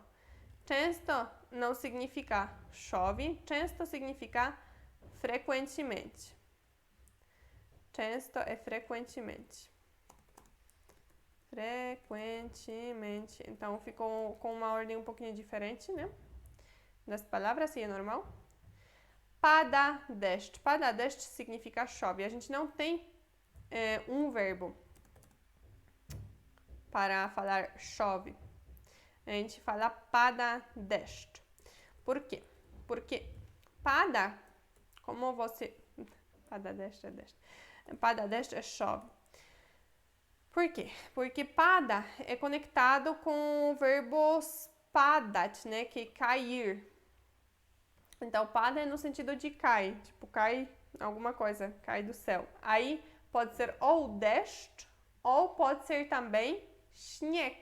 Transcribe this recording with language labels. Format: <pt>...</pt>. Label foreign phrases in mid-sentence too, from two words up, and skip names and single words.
<pt>Często não significa chove, często significa frequentemente. Często é frequentemente. Frequentemente. Então, ficou com uma ordem um pouquinho diferente, né? Das palavras, e é normal.</pt> <pl>Pada deszcz. Pada deszcz</pl> <pt>significa chove. A gente não tem um verbo para falar chove. A gente fala</pt> <pl>pada deszcz.</pl> <pt>Por quê? Porque pada, como você...</pt> <pl>Pada deszcz é deszcz. Pada deszcz</pl> <pt>é chove. Por quê? Porque pada é conectado com o verbo spadat, né? Que é cair. Então, pada é no sentido de cai. Tipo, cai alguma coisa, cai do céu. Aí, pode ser ou deszcz, ou pode ser também śnieg.</pt>